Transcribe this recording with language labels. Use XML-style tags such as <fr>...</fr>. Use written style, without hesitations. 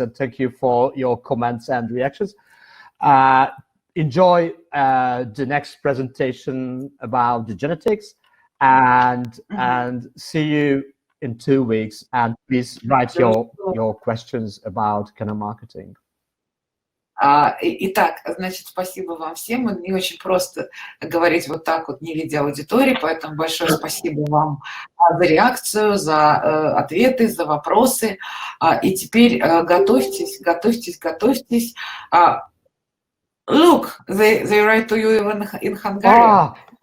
<en>And thank you for your comments and reactions. Enjoy the next presentation about the genetics, and see you in 2 weeks. And please write your questions about kennel marketing.</en> <ru>Итак, значит, спасибо вам всем. Не очень просто говорить вот так вот, не видя аудитории, поэтому большое спасибо вам за реакцию, за ответы, за вопросы. И теперь готовьтесь.</ru> <en>Look, they write to you even in Hungarian.</en>